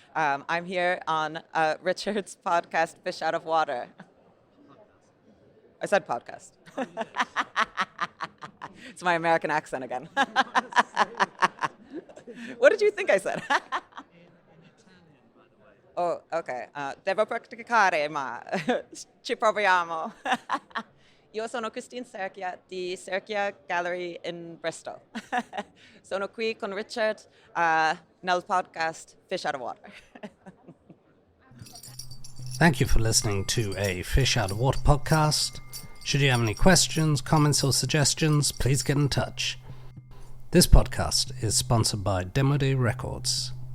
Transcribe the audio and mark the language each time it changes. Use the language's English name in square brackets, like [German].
[English] I'm here on Richard's podcast, Fish Out of Water. I said podcast. It's my American accent again. What did you think I said? Oh, ok. [Italian] Devo praticare, ma ci proviamo. Io sono Christine Serchia di Serchia Gallery in Bristol. Sono qui con Richard nel podcast Fish Out of Water. [English] Thank you for listening to a Fish Out of Water podcast. Should you have any questions, comments, or suggestions, please get in touch. This podcast is sponsored by Demo Day Records.